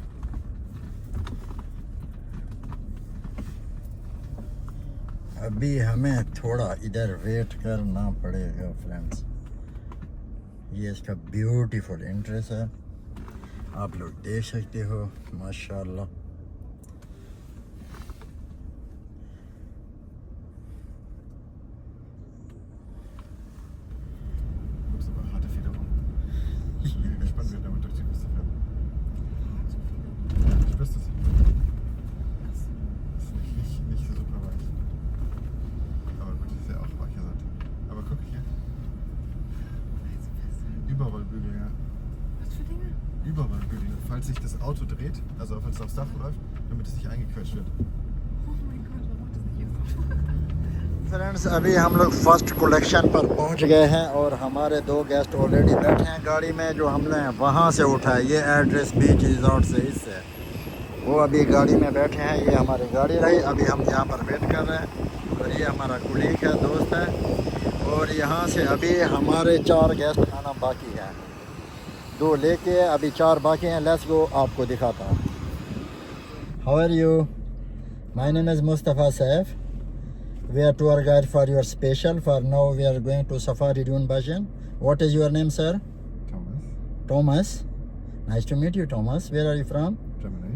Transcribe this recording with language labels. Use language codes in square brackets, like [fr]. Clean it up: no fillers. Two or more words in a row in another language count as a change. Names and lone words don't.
[hi] अभी हमें थोड़ा इधर वेट करना पड़ेगा फ्रेंड्स. ये इसका ब्यूटीफुल एंट्रेंस है, आप लोग देख सकते हो. माशाल्लाह. [de] Ups, aber harte Federung. Ich bin gespannt, wer damit durch die Küste fährt. Ich wüsste es. Das ist nicht so super weich. Aber gut, das ist ja auch weicher Sand. Aber guck hier. Überrollbügel, ja. Was für Dinge? Überrollbügel. Falls sich das Auto dreht, also falls es aufs Dach läuft, damit es nicht eingequetscht wird. Oh mein Gott, warum macht das nicht jetzt? [hi] फ्रेंड्स, अभी हम लोग [en] first collection [hi] पर पहुंच गए हैं और हमारे दो गेस्ट ऑलरेडी बैठे हैं गाड़ी में, जो हमने वहां से उठाया. ये एड्रेस [en] beach resort [hi] से इससे वो अभी गाड़ी में बैठे हैं. ये हमारी गाड़ी रही. अभी हम यहाँ पर वेट कर रहे हैं. और ये हमारा कुलीग है, दोस्त है. और यहाँ से अभी हमारे 4 गेस्ट आना बाकी हैं. 2 लेके अभी 4 बाकी हैं. [en] let's go, [hi] आपको दिखाता हूँ. [en] How are you? My name is Mustafa Saif. We are tour guide for your special. For now we are going to Safari Dune Bajan. What is your name, sir? Thomas. Thomas. Nice to meet you, Thomas. Where are you from? Germany.